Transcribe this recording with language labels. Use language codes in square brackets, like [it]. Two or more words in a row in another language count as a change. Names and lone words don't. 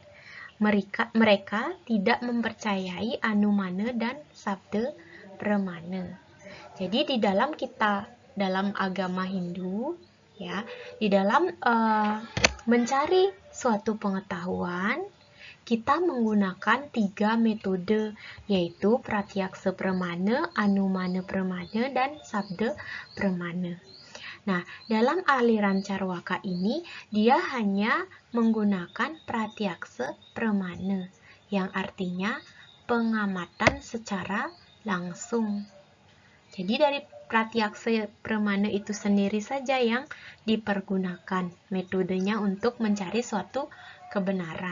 [id] Mereka tidak mempercayai anumana dan [sa] sabda pramana. [id] Jadi di dalam agama Hindu ya, di dalam mencari suatu pengetahuan, kita menggunakan 3 metode, yaitu [sa] pratyaksa pramana, anumana pramana, dan sabda pramana. [id] Nah, dalam aliran Carwaka ini, dia hanya menggunakan [sa] pratyaksa pramana, [id] yang artinya pengamatan secara langsung. Jadi dari [sa] pratyaksa pramana [id] itu sendiri saja yang dipergunakan metodenya untuk mencari suatu kebenaran.